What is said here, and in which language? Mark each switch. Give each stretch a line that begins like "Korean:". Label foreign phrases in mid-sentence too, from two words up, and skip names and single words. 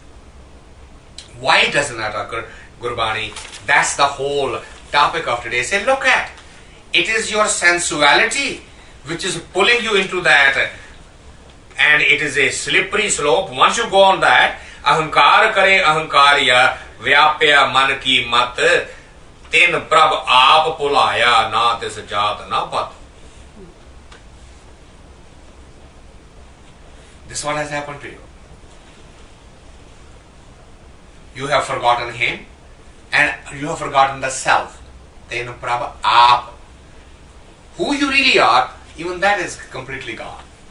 English: Why does it not occur, Gurbani? That's the whole topic of today. Say, look at, it is your sensuality which is pulling you into that, and it is a slippery slope. Once you go on that,
Punjabi: ਅਹੰਕਾਰ ਕਰੇ ਅਹੰਕਾਰਿਆ ਵਿਆਪਿਆ ਮਨ ਕੀ ਮਤਿ ਤਿਨਿ ਪ੍ਰਭ ਆਪਿ ਭੁਲਾਇਆ ਨਾ ਤਿਸੁ ਜਾਤਿ ਨ ਪਤਿ.
English: This is what has happened to you. You have forgotten him and you have forgotten the self. Then
Punjabi: ਪ੍ਰਭ ਆਪਿ.
English: Who you really are, even that is completely gone.